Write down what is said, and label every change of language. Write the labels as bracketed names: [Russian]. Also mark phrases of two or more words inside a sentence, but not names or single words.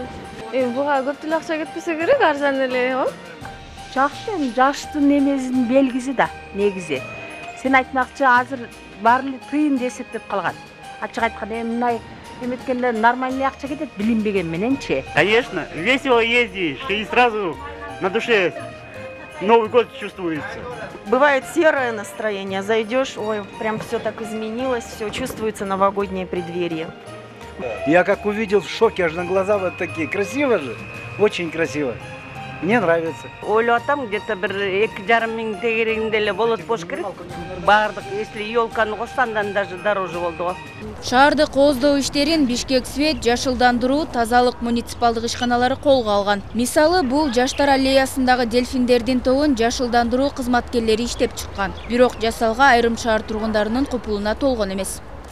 [Kyrgyz] Буга көп деле акча кетпесе керек, арзан эле, Жакшы, жаштын эмесинин белгиси да, негизи. Сен айтмакчы, азыр баары эле тыйын эсептеп калган. Ачык айтканда мындай эметкенде нормальный акча кетет, билинбеген мененчи. [Russian] Конечно, весело ездишь и сразу на душе Новый год чувствуется. Бывает серое настроение, зайдешь, ой, прям все так изменилось, все чувствуется новогоднее преддверие. Я как увидел, в шоке, аж на глаза вот такие. Красиво же, очень красиво. Мне нравится. [Kyrgyz] Ойлотам, где-то бір 2,5 миң тегерегинде эле болот болуш керек. Бардык, если елканы кошсандан [Russian] даже дороже [Kyrgyz] болду. Шаарды кооздоо иштерин Бишкек Свет, жашылдандыруу, тазалык муниципалдык ишканалары колго алган. Мисалы, бул Жаштар аллеясындагы дельфиндердин тобун жашылдандыруу кызматкерлери иштеп чыккан. Бирок жасалга айрым шаар тургундарынын купулуна толгон эмес.